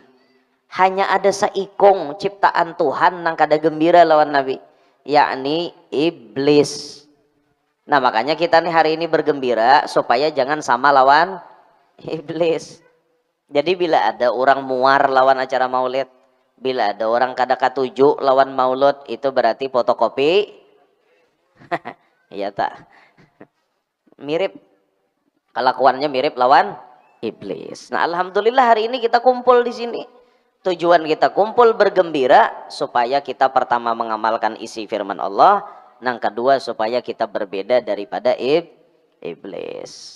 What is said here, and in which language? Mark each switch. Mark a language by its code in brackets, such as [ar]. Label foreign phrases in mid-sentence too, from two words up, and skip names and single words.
[bjn] Hanya ada seikung ciptaan Tuhan nang kada gembira lawan Nabi, yakni iblis. Nah makanya kita nih hari ini bergembira supaya jangan sama lawan iblis. Jadi bila ada orang muar lawan acara maulid, bila ada orang kada katuju lawan maulud, itu berarti fotokopi. Iya tak? Mirip. Kelakuannya mirip lawan iblis. [id] Nah, alhamdulillah hari ini kita kumpul di sini. Tujuan kita kumpul bergembira supaya kita pertama mengamalkan isi firman Allah, yang kedua supaya kita berbeda daripada iblis.